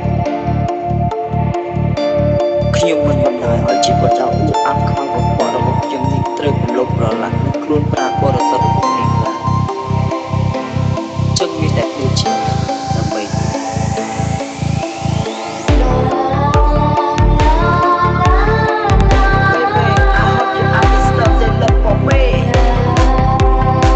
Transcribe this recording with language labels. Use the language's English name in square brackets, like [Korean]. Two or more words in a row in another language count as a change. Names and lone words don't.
[Khmer] ខ្ញុំមិនបណ្ដោយឲ្យជីវិតដ៏អ៊ូអាប់ខ្វល់កខ្វក់របស់ខ្ញុំនេះត្រូវរំលោភប្រឡាក់នឹងខ្លួនប្រាណបរិសុទ្ធរបស់នាងឡើយចឹងមានតែខ្លួនជាដើម្បី [English] Baby, I hope you understand the love for me.